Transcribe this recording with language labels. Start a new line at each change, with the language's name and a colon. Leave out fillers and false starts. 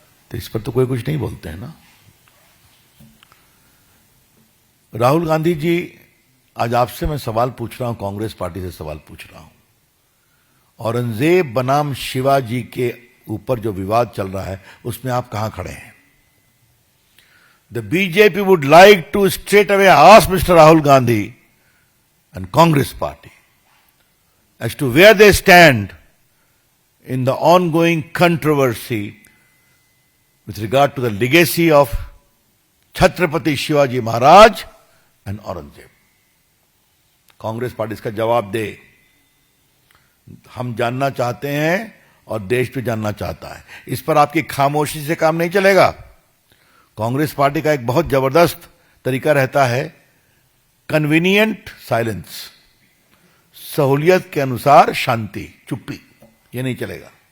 Hindi: तो इस पर तो कोई कुछ नहीं बोलते हैं ना। राहुल गांधी जी, आज आपसे मैं सवाल पूछ रहा हूं, कांग्रेस पार्टी से सवाल पूछ रहा हूं। औरंगजेब बनाम शिवाजी के ऊपर जो विवाद चल रहा है उसमें आप कहां खड़े हैं?
English: The BJP would like to straight away ask mister Rahul Gandhi and Congress party as to where they stand in the ongoing controversy with regard to the legacy of Chhatrapati Shivaji Maharaj and Aurangzeb.
Hindi: Congress party इसका जवाब दे। हम जानना चाहते हैं और देश भी जानना चाहता है। इस पर आपकी खामोशी से काम नहीं चलेगा। कांग्रेस पार्टी का एक बहुत जबरदस्त तरीका रहता है,
English: convenient silence,
Hindi: सहूलियत के अनुसार शांति, चुप्पी। ये नहीं चलेगा।